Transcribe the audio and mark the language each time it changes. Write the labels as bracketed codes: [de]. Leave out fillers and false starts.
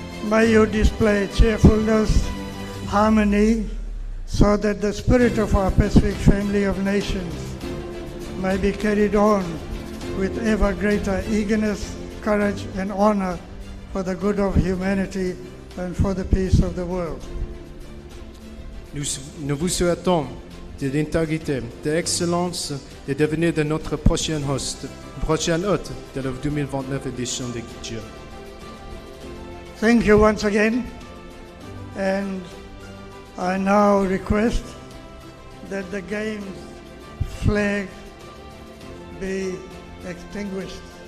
[en] May you display cheerfulness, harmony, so that the spirit of our Pacific family of nations may be carried on with ever greater eagerness, courage, and honor for the good of humanity and for the peace of the world. [fr] Nous vous souhaitons de l'intégrité, de l'excellence et de devenir de notre prochain hôte de la 2029 édition de Jeux. [en] Thank you once again, and I now request that the Games flag be extinguished.